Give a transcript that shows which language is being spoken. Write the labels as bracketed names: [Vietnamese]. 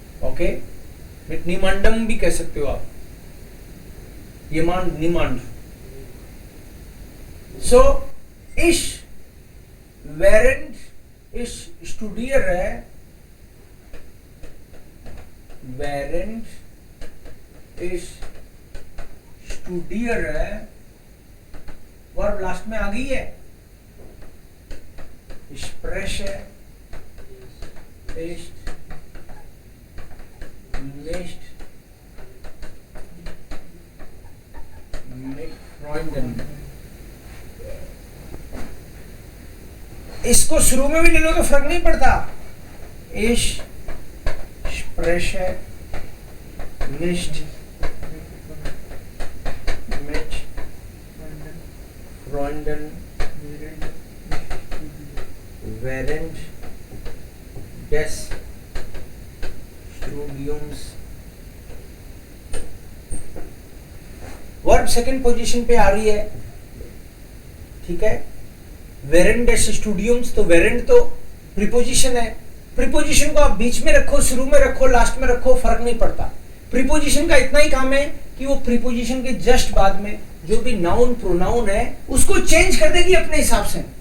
[Hindi] Okay, [German] mit niemandem [Hindi] भी कह सकते हो आप. [German] Jemand, niemand. So ich während ich studiere, während ich studiere, [Hindi] verb last में आ गई है. [German] Ich spreche ist nicht mit Freunden. [Hindi] इसको शुरू में भी ले लो तो फर्क नहीं पड़ता. [German] Ich spreche nicht mit Freunden während des Studiums. [Hindi] Verb second position पे आ रही है, ठीक है. [German] वेरेंट डेस स्टूडियम्स, [Hindi] तो वेरेंट तो प्रीपोजिशन है. प्रीपोजिशन को आप बीच में रखो, शुरू में रखो, लास्ट में रखो, फर्क नहीं पड़ता. प्रीपोजिशन का इतना ही काम है कि वो प्रीपोजिशन के जस्ट बाद में जो भी नाउन प्रोनाउन है उसको चेंज कर देगी अपने हिसाब से.